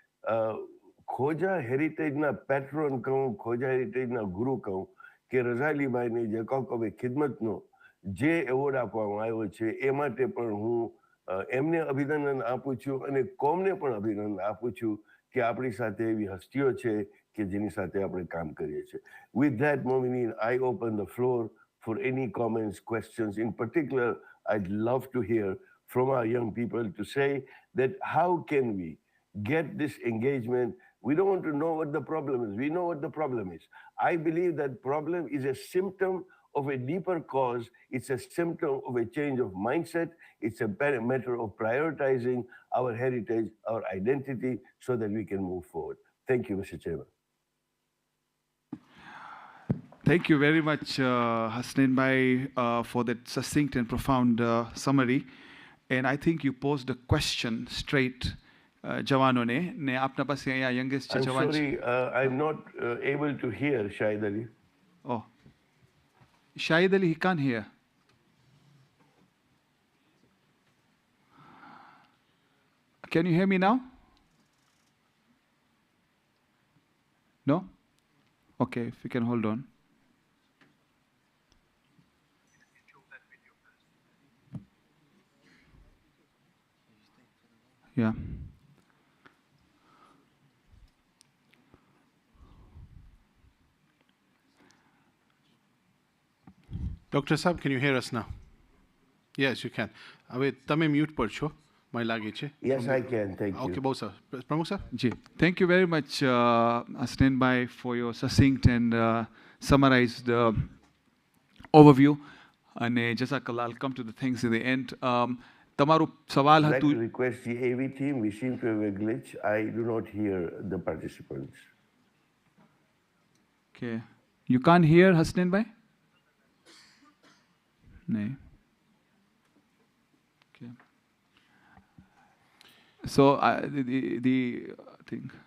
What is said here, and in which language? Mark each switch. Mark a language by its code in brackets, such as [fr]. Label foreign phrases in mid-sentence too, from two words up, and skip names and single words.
[gu] ખોજા હેરિટેજના પેટ્રોન કહું, ખોજા હેરિટેજના ગુરુ કહું કે રઝાલીભાઈને જે કૌકબે ખિદમતનો જે એવોર્ડ આપવામાં આવ્યો છે એ માટે પણ હું એમને અભિનંદન આપું છું અને કોમને પણ અભિનંદન આપું છું કે આપણી સાથે એવી હસ્તીઓ છે કે જેની સાથે આપણે કામ કરીએ છીએ. [en] With that, Momineen, I open the floor for any comments, questions. In particular, I'd love to hear from our young people to say that how can we get this engagement? We don't want to know what the problem is. We know what the problem is. I believe that problem is a symptom of a deeper cause. It's a symptom of a change of mindset. It's a matter of prioritizing our heritage, our identity, so that we can move forward. Thank you, Mr. Chairman. Thank you very much, Hasnain Bhai, for that succinct and profound summary. And I think you posed a question straight, [gu] જવાનોને ને આપના પાસે અહીંયા youngest છે જવાન. [en] I'm sorry, I'm not able to hear Shahid Ali. Oh, Shahid Ali, he can't hear. Can you hear me now? No? Okay, if you can hold on. Yeah. Dr. Saab, can you hear us now? Yes, you can. [gu] હવે તમે મ્યુટ પર છો, મને લાગે છે. [en] Yes, I can. Thank you. [gu] Okay, બહુ સરસ. પ્રમુખ સર? જી. [en] Thank you very much, Hasnain Bhai, for your succinct and summarized overview. [gu] અને જઝાકલ્લાહ, [en] I'll come to the things in the end. [gu] તમારું સવાલ [en] I'd like [gu] હતું. [en] to request the AV team. We seem to have a glitch. I do not hear the participants. Okay. You can't hear Hasnain Bhai? No. Okay. So the thing.